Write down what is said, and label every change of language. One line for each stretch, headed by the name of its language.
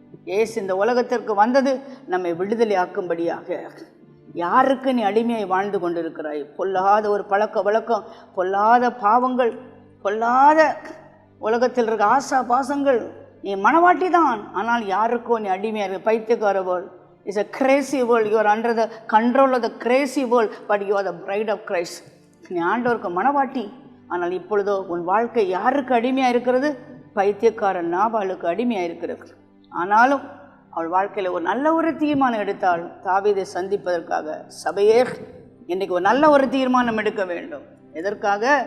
Tamil: இயேசு இந்த உலகத்திற்கு வந்தது நம்மை விடுதலை ஆக்கும்படியாக. யாருக்கு நீ அடிமையாய் வாழ்ந்து கொண்டிருக்கிறாய்? பொல்லாத ஒரு பழக்க வழக்கம், பொல்லாத பாவங்கள், பொல்லாத உலகத்தில் இருக்க ஆசா பாசங்கள். நீ மனவாட்டி தான், ஆனால் யாருக்கோ நீ அடிமையாக இருக்க. பைத்தியக்கார
English: World is a crazy world. You are under the control of the crazy world, but you are the bride of Christ.
Tamil: நீ ஆண்டவருக்கு மனவாட்டி. ஆனால் இப்பொழுதோ உன் வாழ்க்கை யாருக்கு அடிமையாக இருக்கிறது? பைத்தியக்காரன் நாபாலுக்கு அடிமையாக இருக்கிறது. ஆனாலும் அவள் வாழ்க்கையில் ஒரு நல்ல ஒரு தீர்மானம் எடுத்தாள். தாவீதை சந்திப்பதற்காக. சபையே, இன்றைக்கு ஒரு நல்ல ஒரு தீர்மானம் எடுக்க வேண்டும். எதற்காக?